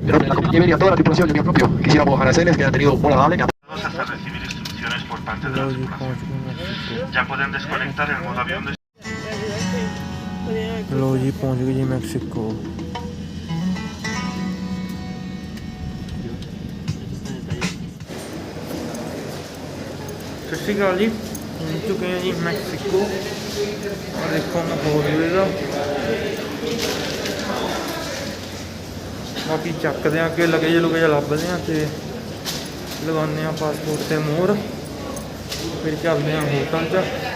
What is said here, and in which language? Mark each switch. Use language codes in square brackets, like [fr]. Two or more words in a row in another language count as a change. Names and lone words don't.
[es] En nombre de la compañía y a toda la tripulación y mío propio, quisiéramos agradecerles que han tenido un vuelo agradable. Hasta recibir instrucciones por parte de la [pa] ਲਓ ਜੀ [es] tripulación. [pa] ਪਹੁੰਚ ਗਏ ਮੈਕਸੀਕੋ। [es] Ya pueden desconectar el modo avión de [pa] ਲਓ ਜੀ ਪਹੁੰਚ ਗਏ ਜੀ ਮੈਕਸੀਕੋ। ਸਤਿ ਸ਼੍ਰੀ ਅਕਾਲ ਜੀ, ਪਹੁੰਚ ਚੁੱਕੇ ਹਾਂ ਜੀ ਮੈਕਸੀਕੋ। ਆ ਦੇਖੋ ਮੈਂ ਹੋਰ ਹੋਵੇਗਾ, ਬਾਕੀ ਚੱਕਦੇ ਹਾਂ ਅੱਗੇ ਲਗੇਜ ਲੁਗੇਜ ਲੱਭਦੇ ਹਾਂ ਅਤੇ ਲਗਾਉਂਦੇ ਹਾਂ ਪਾਸਪੋਰਟ 'ਤੇ ਮੋਹਰ, ਫਿਰ ਚੱਲਦੇ ਹਾਂ ਹੋਟਲ 'ਚ।